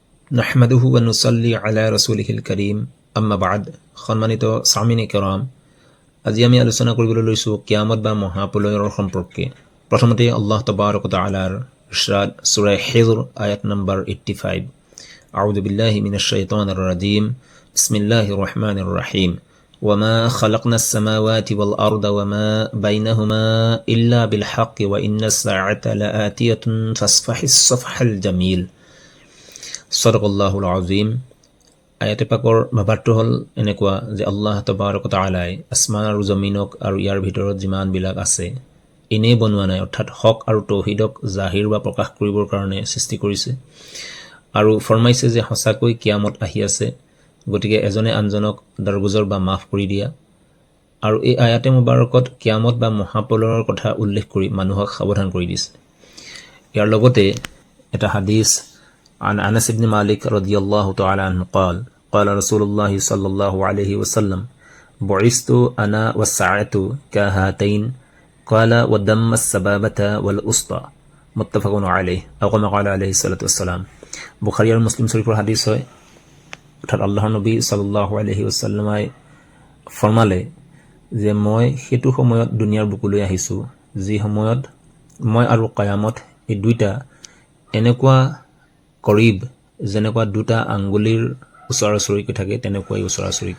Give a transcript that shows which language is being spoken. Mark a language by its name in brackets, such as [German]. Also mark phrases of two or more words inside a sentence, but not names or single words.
[Arabic] نحمده ونصلي على رسوله الكريم أما بعد. [Assamese] সম্মানিত [Arabic] سامعين كرام, [Assamese] আজি আমি আলোচনা কৰিবলৈ লৈছোঁ কিয়ামত বা মহাপ্ৰলয়ৰ সম্পৰ্কে। প্ৰথমতে [Arabic] الله تبارك وتعالى [Assamese] ইৰশাদ, সূৰা হিজৰ আয়াত নম্বৰ 85। [Arabic] أعوذ بالله من الشيطان الرجيم. بسم الله الرحمن الرحيم. وما خلقنا السماوات والأرض وما بينهما إلا بالحق وإن الساعة لآتية فاصفح الصفح الجميل. صدق الله العظيم. [Assamese] আয়াতে পাকৰ ভাৱাৰ্থ হ'ল এনেকুৱা যে [Arabic] الله تبارك وتعالى [Assamese] আসমান আৰু জমিনক আৰু ইয়াৰ ভিতৰত যিমানবিলাক আছে এনেই বনোৱা নাই, অৰ্থাৎ হক আৰু তৌহিদক জাহিৰ বা প্ৰকাশ কৰিবৰ কাৰণে সৃষ্টি কৰিছে। আৰু ফৰমাইছে যে সঁচাকৈ কিয়ামত আহি আছে, গতিকে এজনে আনজনক দৰগুজৰ বা মাফ কৰি দিয়া। আৰু এই আয়াতে মুবাৰকত কিয়ামত বা মহাপ্ৰলয়ৰ কথা উল্লেখ কৰি মানুহক সাৱধান কৰি দিছে। ইয়াৰ লগতে এটা হাদিছ [Arabic] عن أنس بن مالك رضي الله تعالى عنه قال قال رسول الله صلى الله عليه وسلم بعثت أنا والساعة كهاتين قال ودم السبابة والأسطى متفق عليه أو كما قال عليه الصلاة والسلام। [Assamese] বুখাৰী আৰু মুছলিম শৰীফৰ হাদিছ হয়। অৰ্থাৎ আল্লাহৰ নবী [Arabic] صلى الله عليه وسلم [Assamese] ফৰমালে যে মই সেইটো সময়ত দুনিয়াৰ বুকুলৈ আহিছোঁ যি সময়ত মই আৰু কিয়ামত এই দুইটা এনেকুৱা কৰিব যেনেকুৱা দুটা আঙ্গুলিৰ ওচৰাচৰিকৈ থাকে তেনেকুৱাই ওচৰাচৰিকৈ।